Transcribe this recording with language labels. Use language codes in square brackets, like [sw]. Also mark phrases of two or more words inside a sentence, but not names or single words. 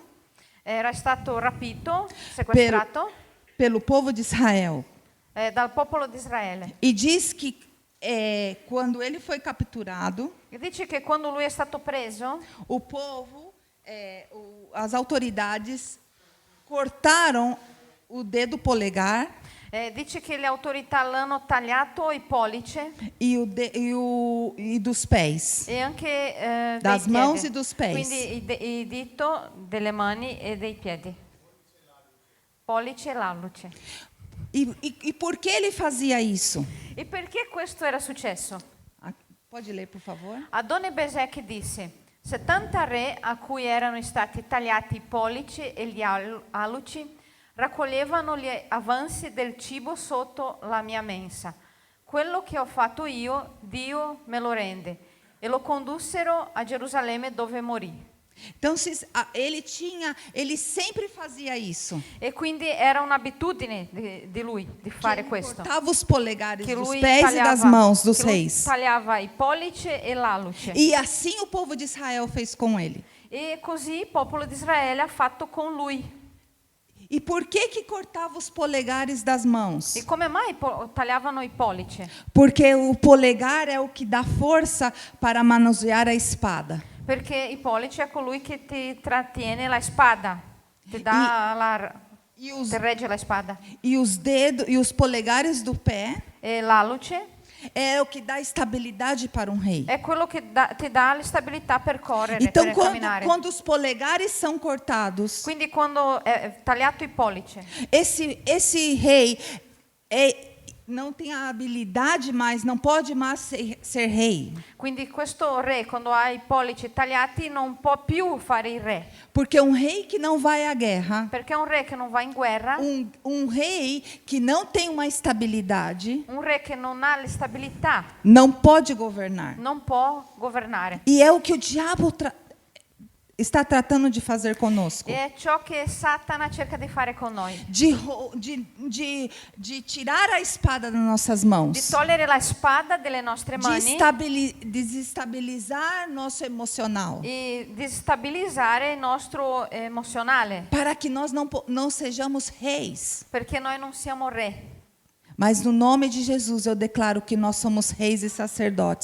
[it] era stato rapito, sequestrato [pt] pelo povo de Israel. [it] Dal popolo di Israele. [pt] E diz que quando ele foi capturado, [it] E dice che quando lui è stato preso, [pt] o povo, as autoridades cortaram o dedo polegar [it] dice che le autorità l'hanno tagliato il pollice [pt] e dos pés, [it] e anche [pt] das [it] dei [pt] mãos [it] piedi. [pt] e dos pés. [it] Quindi il dito delle mani e dei piedi. Pollice e l'alluce. [pt] E por que ele fazia isso? [it] E perché questo era successo? [pt] Pode ler, por favor? [it] Adoni Bezek disse: 70 re a cui erano stati tagliati i pollici e gli alluci raccoglievano gli avanzi del cibo sotto la mia mensa. Quello che ho fatto io, Dio me lo rende. E lo condussero a Gerusalemme dove morì. [pt] Então, ele sempre fazia isso. [it] E quindi era un'abitudine di lui di fare [pt] Ele [it] questo. [pt] cortava os polegares [it] Che [pt] dos [it] lui [pt] pés e das mãos dos [it] che lui [pt] reis. [it] tagliava i pollici e l'alluce. [pt] E assim o povo de Israel fez com ele. [it] E così il popolo di Israele ha fatto con lui. [pt] E por que cortava os polegares das mãos? [it] E come mai tagliavano i pollici? [pt] Porque o polegar é o que dá força para manusear a espada. [it] Perché il pollice è colui che ti trattiene la spada, ti dà ti regge la spada. [pt] E os dedos e os polegares do pé [it] E l'alluce [pt] é o que dá estabilidade para um rei. [it] è quello che ti dà la stabilità per correre, [pt] Então, [it] per camminare. [pt] quando os polegares são cortados, [it] Quindi quando è tagliato il pollice, [pt] esse rei não tem a habilidade mais, não pode mais ser rei. [it] Quindi questo re, quando ha i pollici tagliati, non può più fare il re, [pt] Porque um rei que não vai à guerra, [it] perché un re che non va in guerra, [pt] um rei que não tem uma estabilidade, [it] un re che non ha le stabilità, [pt] não pode governar. [it] non può governare. [pt] E é o que o diabo está tratando de fazer conosco. [it] E è ciò che Satana cerca di fare con noi, [pt] De tirar a espada das nossas [it] di [pt] mãos. [it] togliere la spada delle nostre mani [pt] Desestabilizar nosso emocional. [it] e destabilizzare il nostro emozionale, [pt] Para que nós não sejamos reis. [it] perché noi non siamo re. [pt] Mas no nome de Jesus eu declaro que nós somos reis e sacerdotes